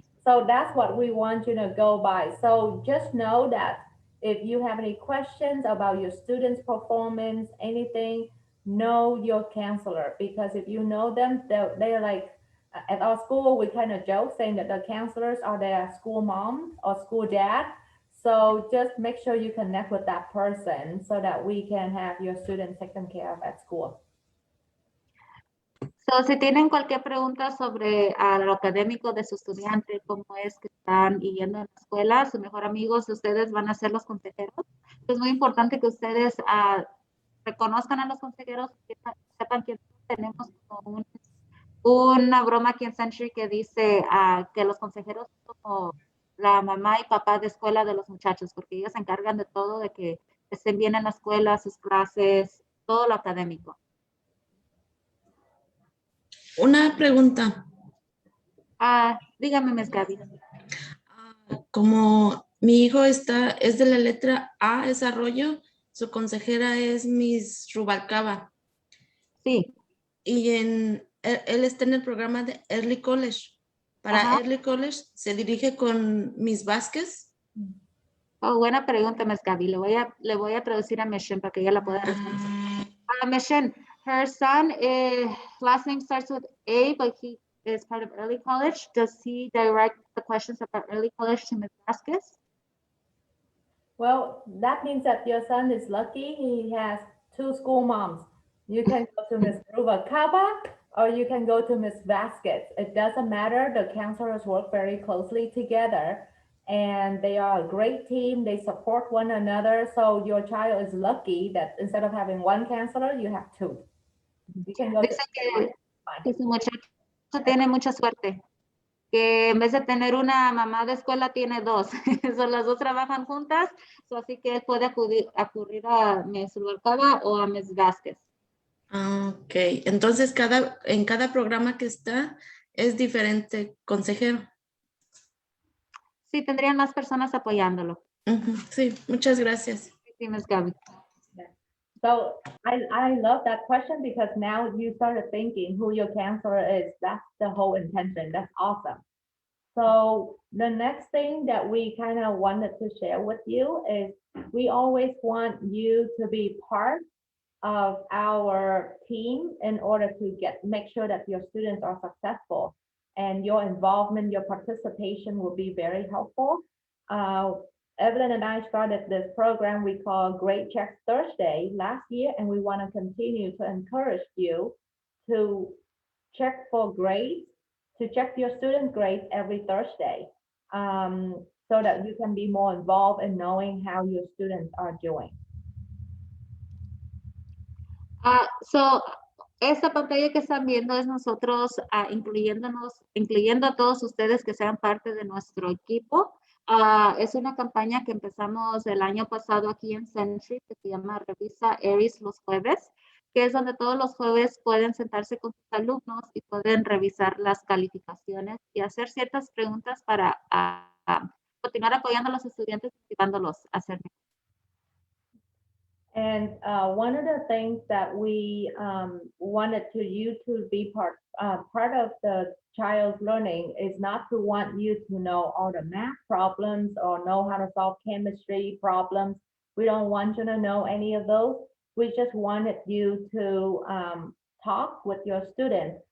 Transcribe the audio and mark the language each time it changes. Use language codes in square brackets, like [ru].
[en] So that's what we want you to go by. So just know that if you have any questions about your students' performance, anything, know your counselor, because if you know them, they're like, at our school, we kind of joke saying that the counselors are their school mom or school dad. So just make sure you connect with that person so that we can have your students taken care of at school. [es] So, si tienen cualquier pregunta sobre lo académico de su estudiante, cómo es que están yendo a la escuela, sus mejores amigos, ustedes van a ser los consejeros. Es muy importante que ustedes reconozcan a los consejeros, que sepan que tenemos como una broma aquí en Century que dice que los consejeros son como la mamá y papá de escuela de los muchachos, porque ellos se encargan de todo, de que estén bien en la escuela, sus clases, todo lo académico. Una pregunta. Dígame, Miss Gaby. Como mi hijo es de la letra A, es Arroyo, su consejera es Miss Rubalcaba. Sí. Y él está en el programa de Early College. Para Ajá. Early College se dirige con Miss Vázquez. Oh, buena pregunta, Miss Gaby. Le voy a traducir a Michelle para que ella la pueda responder. [en] Michelle, her son, last name starts with A, but he is part of early college. Does he direct the questions about early college to Ms. Vasquez? Well, that means that your son is lucky. He has two school moms. You can go to Miss Rubalcaba or you can go to Miss Vasquez. It doesn't matter. The counselors work very closely together and they are a great team. They support one another. So your child is lucky that instead of having one counselor, you have two. You can go to [es] Dice que su muchacho tiene mucha suerte, que en vez de tener una mamá de escuela tiene dos. So, las dos trabajan juntas, so, así que puede acudir a Ms. Rubalcaba o a Ms. Vázquez. Ok, entonces en cada programa que está es diferente consejero. Sí, tendrían más personas apoyándolo. Sí, muchas gracias. Sí, Ms. Gaby. [en] So I love that question because now you started thinking who your counselor is. That's the whole intention. That's awesome. So the next thing that we kind of wanted to share with you is we always want you to be part of our team in order to make sure that your students are successful, and your involvement, your participation will be very helpful. Evelyn and I started this program we call Grade Check Thursday last year, and we want to continue to encourage you to check for grades, to check your student grades every Thursday, so that you can be more involved in knowing how your students are doing. [es] So, esta pantalla que están viendo es nosotros incluyendo a todos ustedes que sean parte de nuestro equipo. Es una campaña que empezamos el año pasado aquí en Century, que se llama Revisa Aries los jueves, que es donde todos los jueves pueden sentarse con sus alumnos y pueden revisar las calificaciones y hacer ciertas preguntas para continuar apoyando a los estudiantes y motivándolos a hacer mejor. [en] And one of the things that we wanted you to be part of the child's learning is not to want you to know all the math problems or know how to solve chemistry problems. We don't want you to know any of those. We just wanted you to talk with your students.